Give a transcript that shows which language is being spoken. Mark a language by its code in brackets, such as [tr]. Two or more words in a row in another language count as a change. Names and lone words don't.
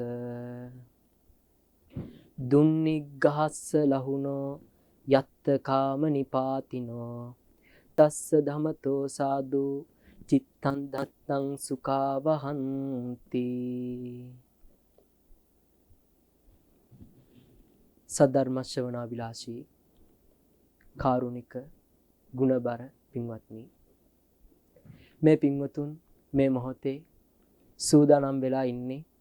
[pi] දුන්නිග්ගහස්ස ලහුනෝ යත්ත කාම නිපාතිනෝ තස්ස ධමතෝ සාදු චිත්තං දත්තං සුඛාවහන්ති [si] සද්ධර්ම ශ්‍රවණාබිලාෂී කාරුණික ගුණබර පින්වත්නි මේ පින්වතුන් මේ මොහොතේ සූදානම් වෙලා ඉන්නේ